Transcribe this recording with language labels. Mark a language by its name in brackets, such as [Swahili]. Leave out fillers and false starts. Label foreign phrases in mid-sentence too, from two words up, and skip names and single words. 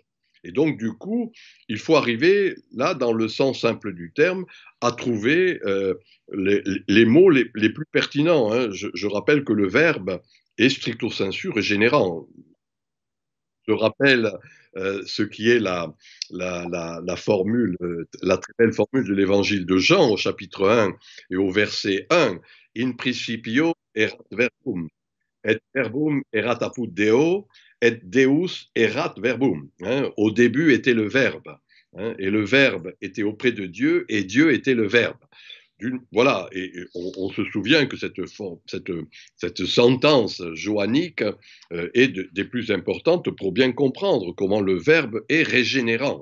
[French] Et donc, du coup, il faut arriver, là, dans le sens simple du terme, à trouver les mots les plus pertinents. Je rappelle que le verbe est [Latin] stricto sensu [French] régénérant. Je rappelle ce qui est la formule, la très belle formule de l'évangile de Jean au chapitre 1 et au verset 1. [Latin] In principio erat verbum, et verbum erat apud Deo, et Deus erat verbum. [French] Au début était le verbe, et le verbe était auprès de Dieu, et Dieu était le verbe. Voilà, et on se souvient que cette sentence joannique est des plus importantes pour bien comprendre comment le verbe est régénérant.